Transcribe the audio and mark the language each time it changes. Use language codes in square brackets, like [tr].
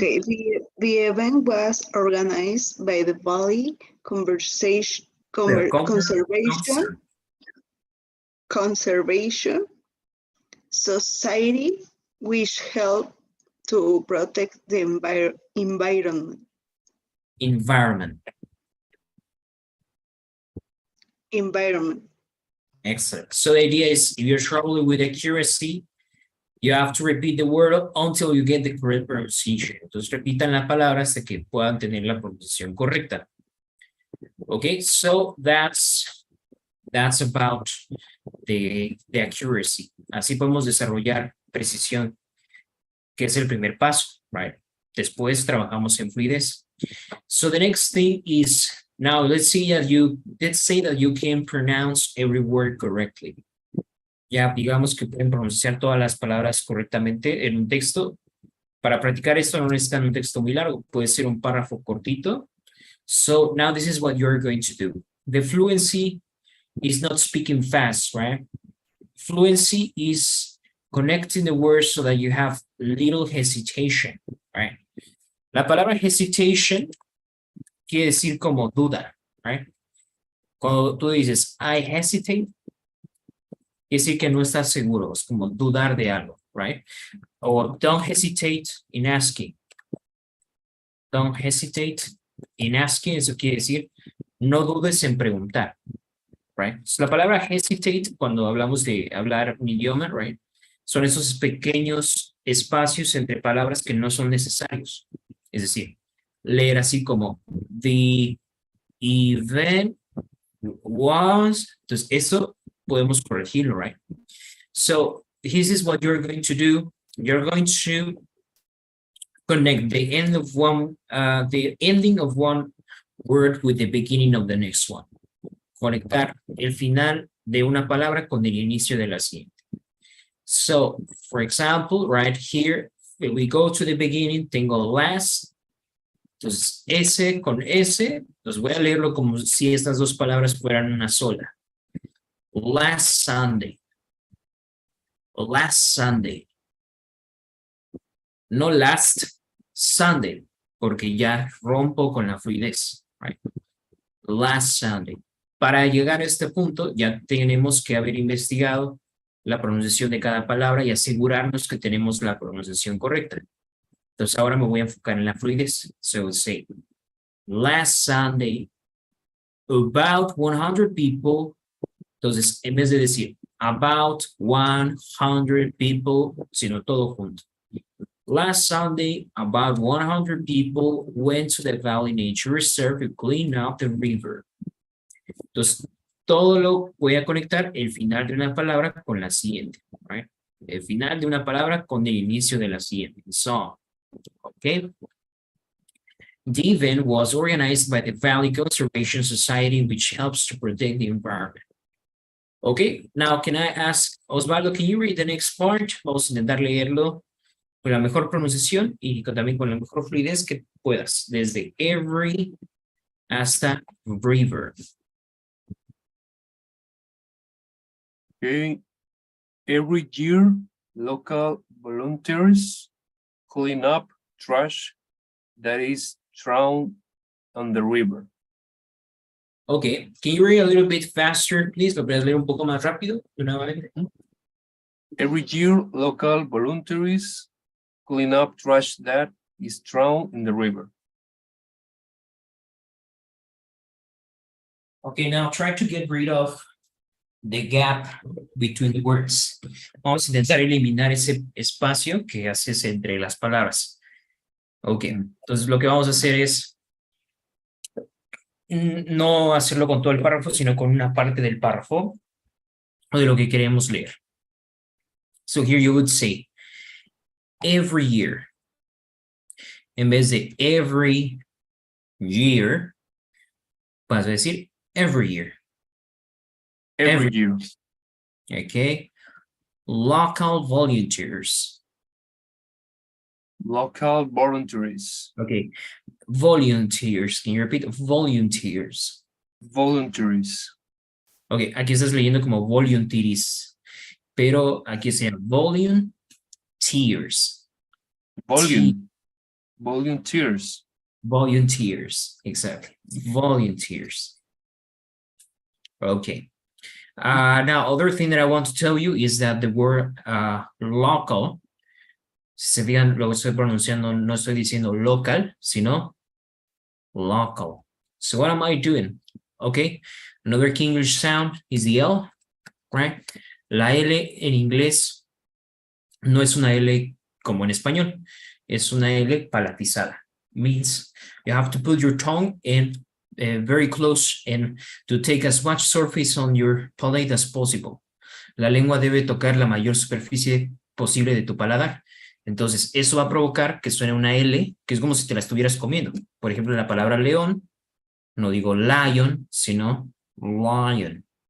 [en] Okay, the event was organized by the Valley Conservation Society, which helped to protect the environment. Environment. Excellent. So the idea is if you're struggling with accuracy, you have to repeat the word until you get the correct pronunciation. [es] Entonces repitan la palabra hasta que puedan tener la pronunciación correcta. [en] Okay, so that's about the accuracy. [es] Así podemos desarrollar precisión, que es el primer paso, right? Después trabajamos en fluidez. [en] So the next thing is, now let's say that you can pronounce every word correctly. [es] Ya digamos que pueden pronunciar todas las palabras correctamente en un texto. Para practicar esto no necesitan un texto muy largo, puede ser un párrafo cortito. [en] So now this is what you're going to do. The fluency is not speaking fast, right? Fluency is connecting the words so that you have little hesitation, right? [es] La palabra hesitation quiere decir como duda, right? Cuando tú dices, [en] I hesitate, [es] quiere decir que no estás seguro, es como dudar de algo, right? [en] Or don't hesitate in asking. Don't hesitate in asking, [es] eso quiere decir, no dudes en preguntar, right? So, la palabra hesitate, cuando hablamos de hablar un idioma, right? Son esos pequeños espacios entre palabras que no son necesarios. Es decir, leer así como, [en] the event was, [es] entonces eso podemos corregirlo, right? [en] So this is what you're going to do. You're going to connect the ending of one word with the beginning of the next one. [es] Conectar el final de una palabra con el inicio de la siguiente. [en] So, for example, right here, if we go to the beginning, tengo last. [es] Entonces, S con S, entonces voy a leerlo como si estas dos palabras fueran una sola. [en] Last Sunday. Last Sunday. No last Sunday. [es] porque ya rompo con la fluidez. Right? [en] Last Sunday. [es] Para llegar a este punto, ya tenemos que haber investigado la pronunciación de cada palabra y asegurarnos que tenemos la pronunciación correcta. Entonces ahora me voy a enfocar en la fluidez. [en] So say, last Sunday, about 100 people. [es] Entonces, en vez de decir [en] about 100 people, [es] sino todo junto. [en] Last Sunday, about 100 people went to the Valley Nature Reserve to clean up the river. [es] Entonces, todo lo voy a conectar el final de una palabra con la siguiente. Right? El final de una palabra con el inicio de la siguiente. [en] So, okay. The event was organized by the Valley Conservation Society, which helps to protect the environment. Okay, now can I ask, Osvaldo, can you read the next part? [es] Vamos a intentar leerlo con la mejor pronunciación y también con la mejor fluidez que puedas, desde every hasta river. [en] Okay. Every year, local volunteers clean up trash that is thrown on the river. Okay, can you read a little bit faster, please? [es] ¿Lo puedes leer un poco más rápido? De una vez. [en] Every year, local volunteers clean up trash that is thrown in the river. Okay, now try to get rid of the gap between the words. [es] Vamos a intentar eliminar ese espacio que haces entre las palabras. Ok, entonces lo que vamos a hacer es no hacerlo con todo el párrafo, sino con una parte del párrafo o de lo que queremos leer. [en] So here you would say, every year. [es] En vez de [en] every year, [es] vas a decir every year. [en] Every year. Okay. Local volunteers. Local volunteers. Okay. Volunteers. Can you repeat? Volunteers. Volunteers. [es] Ok, aquí estás leyendo como volunteers, pero aquí se llama volunteers. [en] Volunteers. Volunteers, exactly. Volunteers. Okay. Now, other thing that I want to tell you is that the word local, [es] si se fijan, lo estoy pronunciando, no estoy diciendo local, sino local. [en] So what am I doing? Okay. Another key English sound is the L, right? [es] La L en inglés no es una L como en español, es una L palatizada. [en] Means you have to put your tongue in very close and to take as much surface on your palate as possible. [es] La lengua debe tocar la mayor superficie posible de tu paladar. Entonces, eso va a provocar que suene una L, que es como si te la estuvieras comiendo. Por ejemplo, la palabra león, no digo lion, sino lion.